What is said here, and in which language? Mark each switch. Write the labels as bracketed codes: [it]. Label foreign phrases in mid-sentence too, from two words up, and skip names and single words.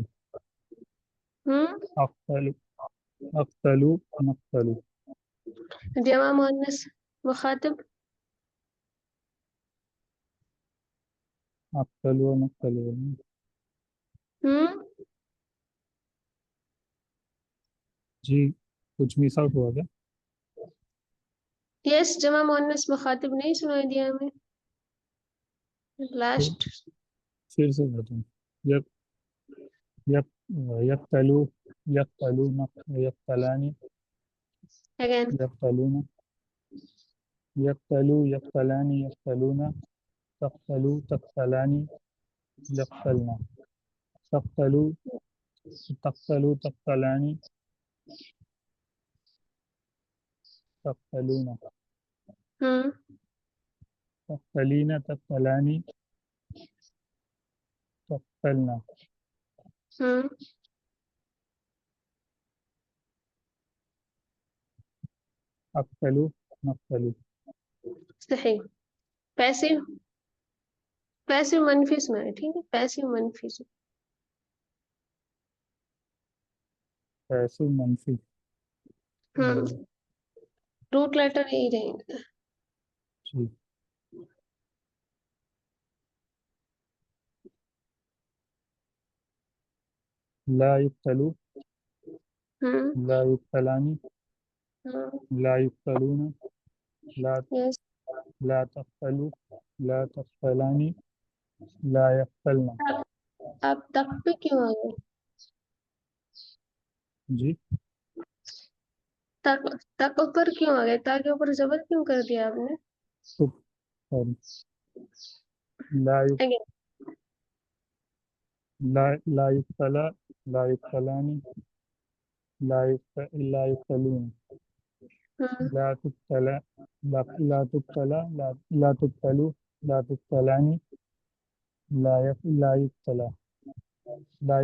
[ar] हम्म। أقتل، أقتل، نقتل, [hi] जमा मुअन्नस मुखातिब। [ar] أقتل، نقتل. हम्म। [hi] जी, कुछ मिस आउट हुआ क्या? यस, जमा मुअन्नस मुखातिब नहीं सुनाई दिया हमें फिर लास्ट। फिर से बताऊँ। [ar] يق يق يقتل، يقتلون، يقتلان, [hi] अगेन। [ar] يقتلون، يقتل، يقتلان، يقتلون، تقتل، تقتلان، يقتلن، تقتل، تقتل، تقتلان، تقتلون, हम्म। تقتلين، تقتلان، تقتلن, हम्म। أقتل، نقتل. [hi] सही। पैसिव। पैसिव मनफी सुनाए, ठीक है, पैसिव मनफी सुनाए। पैसिव मंफी। हम्म। [en] root letter [hi] यही रहेंगे। [ar] जी। لا يقتل, हम्म। لا يقتلان, [hi] हाँ। [ar] لا يقتلون، لا [hi] यस। [ar] لا تفعل، لا تفعلان، لا يفعلن. [hi] आप तक पे क्यों आ गए? जी, तक तक ऊपर क्यों आ गए? ता के ऊपर जबर क्यों कर दिया आपने? तुक, सॉरी, [ar] لا يق, [hi] अगेन। [ar] لا لا يقتل، لا يقتلان، لا يقتلون, हम्म لا تقتل، لا تقتل، لا تقتلو، لا تقتلان، لا يقتل، لا